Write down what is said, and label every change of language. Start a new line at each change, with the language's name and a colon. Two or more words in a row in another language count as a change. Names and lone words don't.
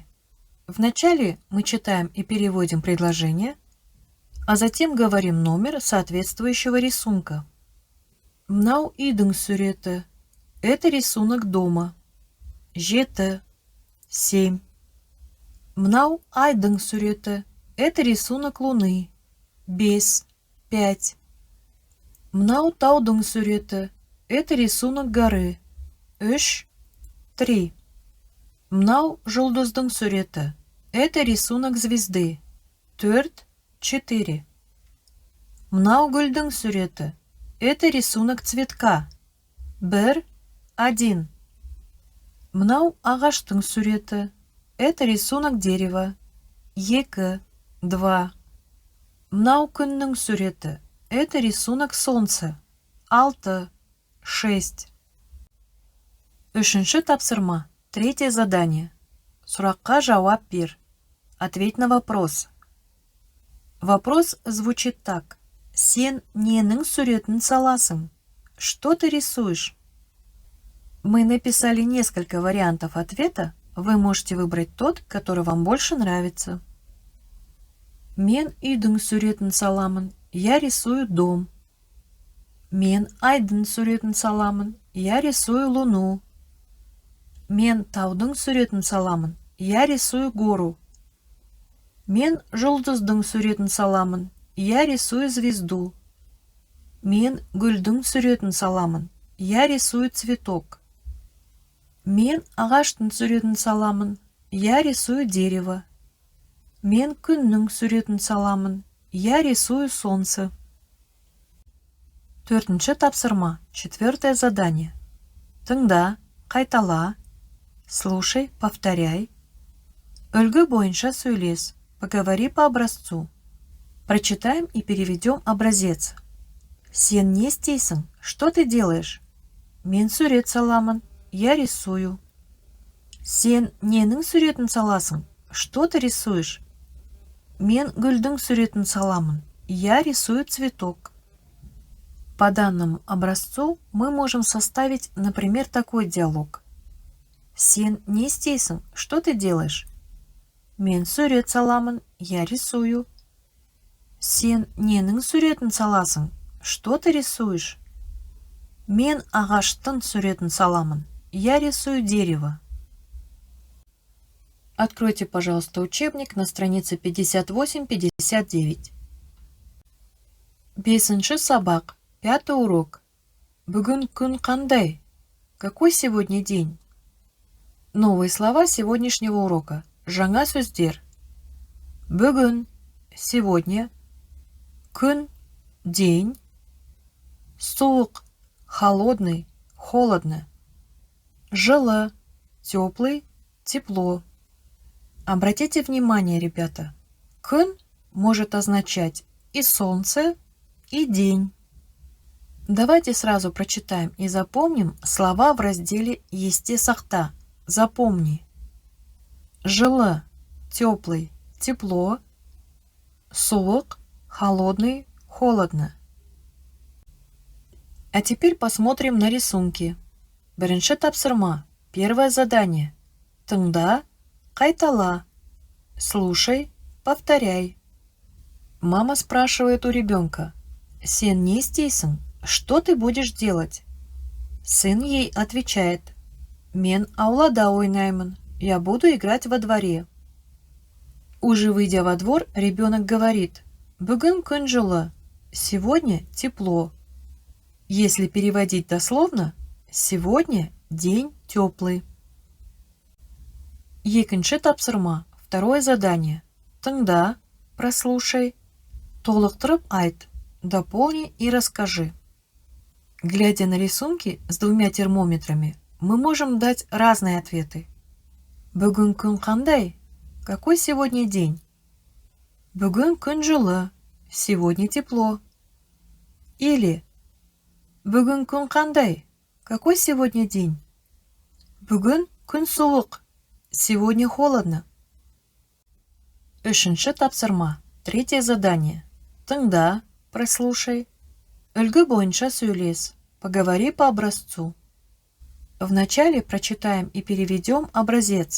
Russian: Вначале мы читаем и переводим предложение, а затем говорим номер соответствующего рисунка.
Kazakh: Мынау үйдің суреті.
Russian: Это рисунок дома.
Kazakh: Жеті. 7. Мынау айдың суреті.
Russian: Это рисунок луны. 5. 5.
Kazakh: Мынау таудың суреті.
Russian: Это рисунок горы. 3. 3.
Kazakh: Мынау жұлдыздың суреті.
Russian: Это рисунок звезды. 4. 4.
Kazakh: Мынау гүлдің суреті.
Russian: Это рисунок цветка. 1. 1.
Kazakh: Мынау ағаштың суреті.
Russian: Это рисунок дерева. 2. 2.
Kazakh: Мынау күннің суреті.
Russian: Это рисунок солнца. 6. 6.
Kazakh: Үшінші тапсырма.
Russian: Третье задание.
Kazakh: Сұраққа жауап бер.
Russian: Ответь на вопрос. Вопрос звучит так.
Kazakh: Сен ненің суретін саласың?
Russian: Что ты рисуешь? Мы написали несколько вариантов ответа. Вы можете выбрать тот, который вам больше нравится.
Kazakh: Мен үйдің суретін саламын.
Russian: Я рисую дом.
Kazakh: Мен айдың суретін саламын.
Russian: Я рисую луну.
Kazakh: Мен таудың суретін саламын.
Russian: Я рисую гору.
Kazakh: Мен жұлдыздың суретін саламын.
Russian: Я рисую звезду.
Kazakh: Мен гүлдің суретін саламын.
Russian: Я рисую цветок.
Kazakh: Мен ағаштың суретін саламын.
Russian: Я рисую дерево.
Kazakh: Мен күннің суретін саламын.
Russian: Я рисую солнце.
Kazakh: Төртінші тапсырма.
Russian: Четвертое задание.
Kazakh: Тыңда, қайтала.
Russian: Слушай, повторяй.
Kazakh: Үлгі бойынша сөйлес.
Russian: Поговори по образцу. Прочитаем и переведем образец.
Kazakh: Сен не істейсің?
Russian: Что ты делаешь?
Kazakh: Мен сурет саламын.
Russian: Я рисую.
Kazakh: Сен ненің суретін саласың?
Russian: Что ты рисуешь?
Kazakh: Мен гүлдің суретін саламын.
Russian: Я рисую цветок. По данному образцу мы можем составить, например, такой диалог.
Kazakh: Сен не істейсің?
Russian: Что ты делаешь?
Kazakh: Мен сурет саламын.
Russian: Я рисую.
Kazakh: Сен ненің суретін саласың?
Russian: Что ты рисуешь?
Kazakh: Мен ағаштың суретін саламын.
Russian: Я рисую дерево. Откройте, пожалуйста, учебник на странице 58-59.
Kazakh: Бесінші сабақ,
Russian: 5-й урок.
Kazakh: Бүгін күн қандай?
Russian: Какой сегодня день? Новые слова сегодняшнего урока.
Kazakh: Жаңа сөздер. Бүгін,
Russian: сегодня. Күн, день. Суық, холодный, холодно. Жылы, теплый, тепло. Обратите внимание, ребята, күн может означать и солнце, и день. Давайте сразу прочитаем и запомним слова в разделе
Kazakh: «Есте сақта».
Russian: Запомни. Жылы, теплый, тепло.
Kazakh: Суық,
Russian: холодный, холодно. А теперь посмотрим на рисунки.
Kazakh: Бірінші тапсырма.
Russian: Первое задание.
Kazakh: Тыңда, қайтала.
Russian: Слушай, повторяй. Мама спрашивает у ребенка.
Kazakh: Сен не істейсің?
Russian: Что ты будешь делать? Сын ей отвечает.
Kazakh: Мен аулада ойнаймын.
Russian: Я буду играть во дворе. Уже выйдя во двор, ребенок говорит.
Kazakh: Бүгін күн жылы.
Russian: Сегодня тепло. Если переводить дословно, сегодня день теплый.
Kazakh: Екінші тапсырма.
Russian: Второе задание.
Kazakh: Тыңда, прослушай. Толықтырып айт.
Russian: Дополни и расскажи. Глядя на рисунки с двумя термометрами, мы можем дать разные ответы.
Kazakh: Бүгін күн қандай?
Russian: Какой сегодня день?
Kazakh: Бүгін күн жылы.
Russian: Сегодня тепло.
Kazakh: Или Бүгін күн қандай?
Russian: Какой сегодня день?
Kazakh: Бүгін күн суық.
Russian: Сегодня холодно.
Kazakh: Үшінші тапсырма.
Russian: Третье задание. Тыңда, прослушай.
Kazakh: Үлгі бойынша сөйлес.
Russian: Поговори по образцу. Вначале прочитаем и переведем образец.